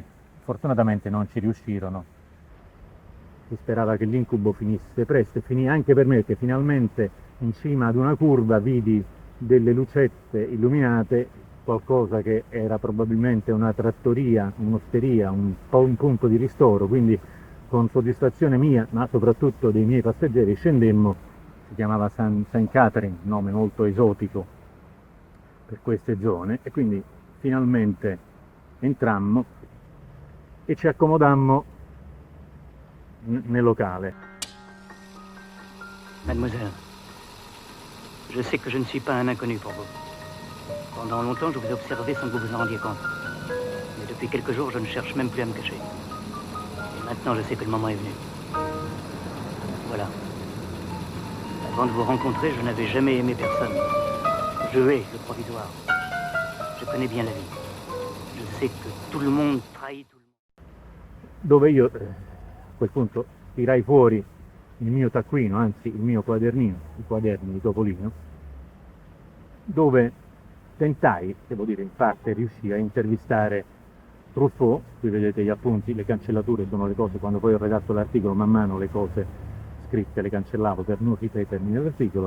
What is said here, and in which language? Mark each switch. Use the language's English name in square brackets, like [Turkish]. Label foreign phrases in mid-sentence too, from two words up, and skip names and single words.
[Italian] Fortunatamente non ci riuscirono. Si sperava che l'incubo finisse presto, e finì anche per me, perché finalmente in cima ad una curva vidi delle lucette illuminate, qualcosa che era probabilmente una trattoria, un'osteria, un punto di ristoro, quindi con soddisfazione mia, ma soprattutto dei miei passeggeri, scendemmo. Si chiamava St. Catherine, nome molto esotico per queste zone, e quindi finalmente entrammo e ci accomodammo nel locale. [French] Mademoiselle, je sais que je ne suis pas un inconnu pour vous. Pendant longtemps, je vous ai observé sans que vous vous en rendiez compte. Mais depuis quelques jours, je ne cherche même plus à me cacher. Et maintenant, je sais que le moment est venu. Voilà. Avant de vous rencontrer, je n'avais jamais aimé personne. Je hais le provisoire. Je connais bien la vie. Je sais que tout le monde trahit tout le monde. [Italian] Dove io a quel punto tirai fuori il mio taccuino, anzi il mio quadernino, i quaderni di Topolino, dove tentai, devo dire in parte riuscii a intervistare Truffaut. Qui vedete gli appunti, le cancellature sono le cose, quando poi ho redatto l'articolo man mano le cose scritte le cancellavo per non ripetermi nell'articolo.